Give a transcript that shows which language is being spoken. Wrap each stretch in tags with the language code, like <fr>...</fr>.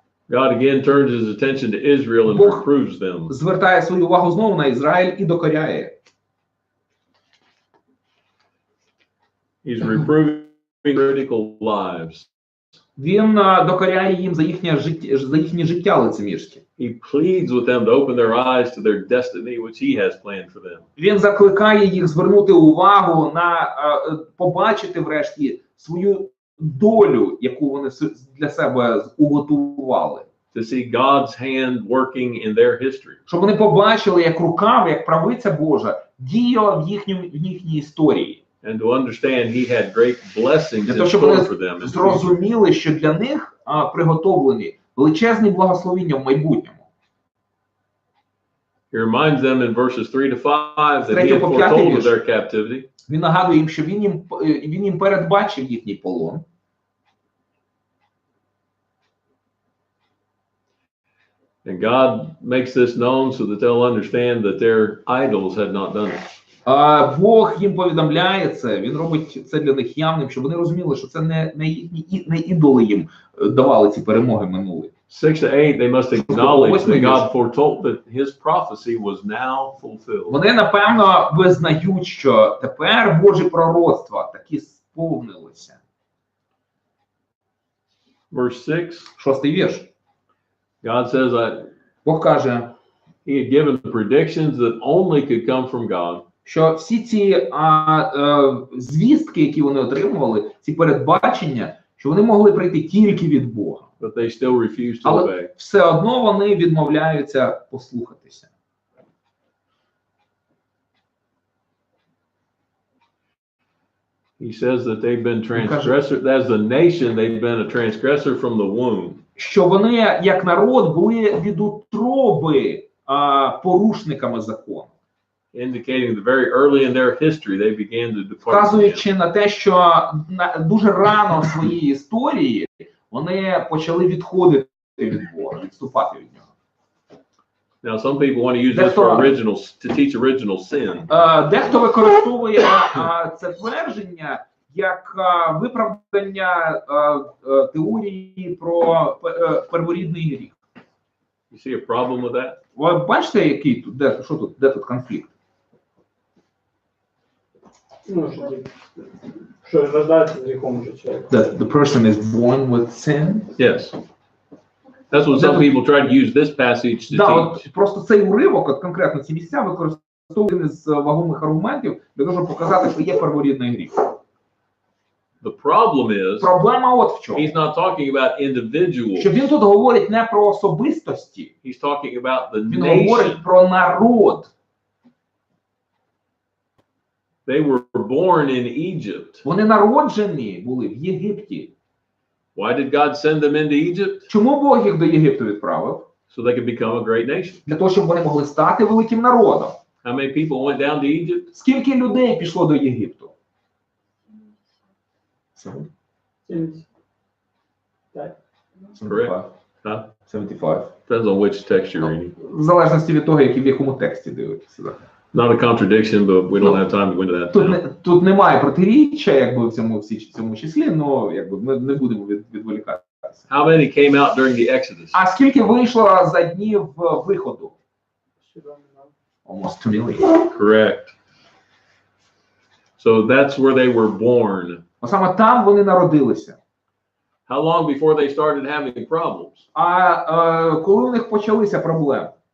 <en>God again turns his attention to Israel and</en> <uk>Бог</uk> <en>reproves them.</en> <uk>звертає свою увагу знову на Ізраїль і докоряє.</uk> <en>He's reproving critical lives.</en> <uk>Він докоряє їм за їхнє життя лицемірське.</uk> <en>He pleads with them to open their eyes to their destiny, which he has planned for them.</en> <uk>Він закликає їх звернути увагу на побачити врешті свою долю, яку вони для себе уготували.</uk> <en>To see God's hand working in their history.</en> <uk>Щоб вони побачили, як руками, як правиця Божа діяла в їхній історії.</uk> <en>And to understand he had great blessings in</en> <uk>Щоб</uk> <en>store for them.</en> <uk>вони зрозуміли, що для них приготовлені величезні благословення в майбутньому.</uk> <en>He reminds them in verses 3 to 5 that he had foretold of their captivity.</en> <uk>Він нагадує їм, що він їм передбачив їхній полон.</uk> <en>And God makes this known so that they'll understand that their idols had not done it.</en> <uk>Бог їм повідомляє це, він робить це для них явним, щоб вони розуміли, що це не ідоли їм давали ці перемоги минулі.</uk> <en>6 to 8, they must acknowledge that God foretold that his prophecy was now fulfilled.</en> <uk>Вони, напевно, визнають, що тепер Божі пророцтва таки сповнилися.</uk> <en>Verse 6.</en> <uk>6-й вірш.</uk> <en>God says,</en> <uk>Бог каже,</uk> <en>he had given predictions that only could come from God.</en> <uk>Що всі ці звістки, які вони отримували, ці передбачення, що вони могли прийти тільки від Бога.</uk> <en>But they still refused to</en> <uk>Але</uk> <en>obey.</en> <uk>все одно вони відмовляються послухатися.</uk> <en>He says that they've been transgressors. As a nation, they've been a transgressor from the womb.</en> <uk>Що вони, як народ, були від утроби порушниками закону.</uk> <en>Indicating that very early in their history they began to depart.</en> <uk>Вказуючи на те, що дуже рано в своїй історії вони почали відходити від Бога, відступати від нього.</uk> <en>Now some people want to use this for to teach original sin.</en> <uk>Дехто використовує це твердження як виправдання теорії про перворідний гріх.</uk> <en>You see a problem with that?</en> <uk>Ви бачите, який тут, де тут конфлікт? Ну, що рождається з гріхом вже чоловік.</uk> <en>That the person is born with sin? Yes. That's what some people try to use this passage to</en> <ru>Да,</ru> <en>teach.</en> <uk>от просто цей уривок, от конкретно ці місця використовують з вагомих аргументів для того, щоб показати, що є перворідний гріх.</uk> <en>The problem is,</en> <uk>Проблема от в чому.</uk> <en>he's not talking about individuals.</en> <uk>Що він тут говорить не про особистості,</uk> <en>He's talking about the</en> <uk>він</uk> <en>nation.</en> <uk>говорить про народ.</uk> <en>They were born in Egypt.</en> <uk>Вони народжені були в Єгипті.</uk> <en>Why did God send them into Egypt?</en> <uk>Чому Бог їх до Єгипту відправив?</uk> <en>So they could become a great nation.</en> <uk>Для того, щоб вони могли стати великим народом.</uk> <en>How many people went down to Egypt?</en> <uk>Скільки людей пішло до Єгипту? 70. Так.</uk> <en>Correct. Huh?</en> <uk>75.</uk> <en>Depends on which text you're reading.</en> <uk>В залежності від того, в якому тексті дивитися.</uk> <en>Not a contradiction, but we don't have time to go into that now.</en> <uk>Тут немає протиріччя, якби в цьому числі, але якби ми не будемо відволікатися.</uk> <en>How many came out during the Exodus?</en> <uk>А скільки вийшло за днів виходу?</uk> <en>Almost 2 million. Correct. So that's where they were born.</en> <uk>Саме там вони народилися.</uk> <en>How long before they started having problems?</en> <uk>А коли у них почалися проблеми?</uk>